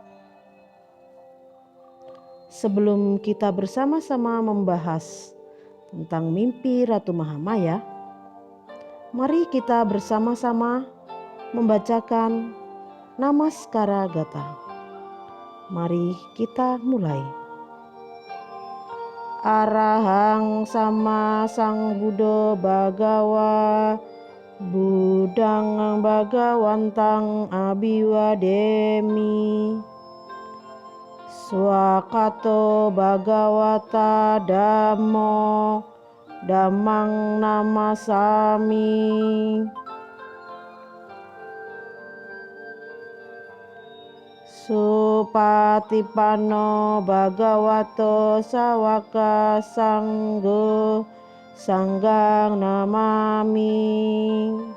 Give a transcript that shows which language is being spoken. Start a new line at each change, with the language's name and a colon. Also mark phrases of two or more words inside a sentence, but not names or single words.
Indonesian: Sebelum kita bersama-sama membahas tentang mimpi Ratu Mahamaya, mari kita bersama-sama membacakan Namaskara Gatha. Mari kita mulai.
Pali: Arahang sama sang Buddha Bhagawa Buddhang Bhagawantang Abhiwademi Swakato Bhagawata Dhammo Dhammang Namasami Supatipanno Bhagavato Sawaka Sanggo Sanggang Namami.